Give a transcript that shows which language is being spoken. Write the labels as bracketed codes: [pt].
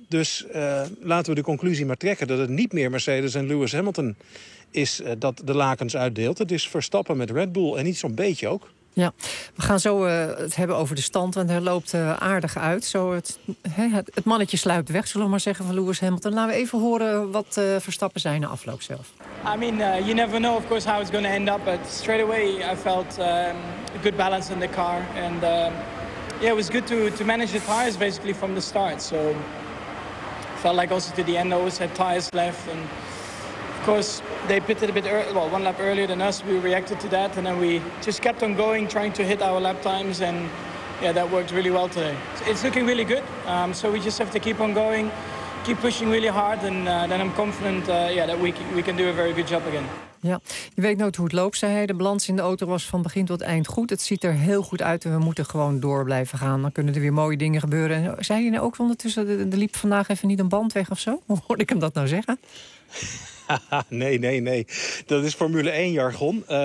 [nl] Dus laten we de conclusie maar trekken dat het niet meer Mercedes en Lewis Hamilton is dat de lakens uitdeelt. Het is Verstappen met Red Bull en niet zo'n beetje ook. Ja, we gaan zo het hebben over de stand, want hij loopt aardig uit. Zo het mannetje sluipt weg, zullen we maar zeggen, van Lewis Hamilton. Laten we even horen wat Verstappen zijn na afloop zelf. [en] I mean, you never know, of course, how it's going to end up. But straight away, I felt a good balance in the car. And yeah, it was good to manage the tires basically from the start. So felt like also to the end, I always had tires left. And of course, they pitted a bit early, well, one lap earlier than us. We reacted to that, and then we just kept on going, trying to hit our lap times, and yeah, that worked really well today. It's looking really good, so we just have to keep on going. keep pushing really hard and then I'm confident that we can do a very good job again. [nl] Ja, je weet nooit hoe het loopt, zei hij. De balans in de auto was van begin tot eind goed. Het ziet er heel goed uit en we moeten gewoon door blijven gaan. Dan kunnen er weer mooie dingen gebeuren. En zei je nou ook ondertussen, er liep vandaag even niet een band weg of zo? Hoe hoorde ik hem dat nou zeggen? Nee. Dat is Formule 1 jargon.